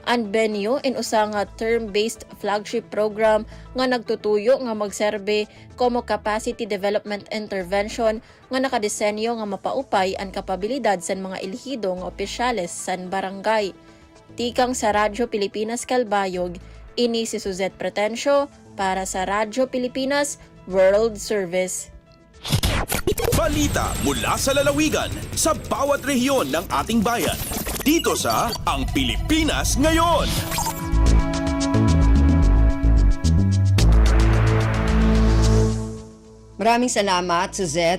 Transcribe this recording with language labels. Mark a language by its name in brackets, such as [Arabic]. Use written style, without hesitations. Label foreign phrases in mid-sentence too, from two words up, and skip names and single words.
[Waray] ang Benyo in usa nga [English] term-based flagship program [Waray] nga nagtutuyo nga magserbe como [English] capacity development intervention [Waray] nga nakadesenyo nga mapaupay ang kapabilidad sa mga elehido nga opisyales san barangay. Tikang sa Radyo Pilipinas Calbayog, ini si Suzette Pretencio para sa Radyo Pilipinas World Service. [Filipino] Balita mula sa lalawigan sa bawat rehiyon ng ating bayan. Dito sa Ang Pilipinas Ngayon. Maraming salamat, Suzette.